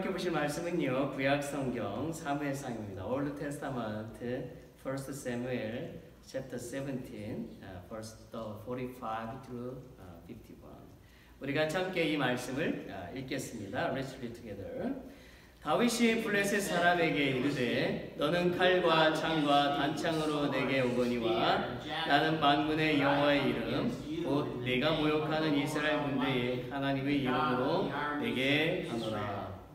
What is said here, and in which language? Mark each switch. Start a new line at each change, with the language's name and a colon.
Korean: 말씀은요, 구약 성경 사무엘상입니다.
English: Old Testament, 1 Samuel, chapter 17, verse 45 through 51.
Korean: 우리가 함께 이 말씀을 읽겠습니다.
English: Let's read together.
Korean: 다윗이 블레셋 사람에게 이르되 너는 칼과 창과 단창으로 내게 오거니와 나는 만군의 여호와의 이름 곧 내가 모욕하는 이스라엘 군대의 하나님의 이름으로 내게 가노라.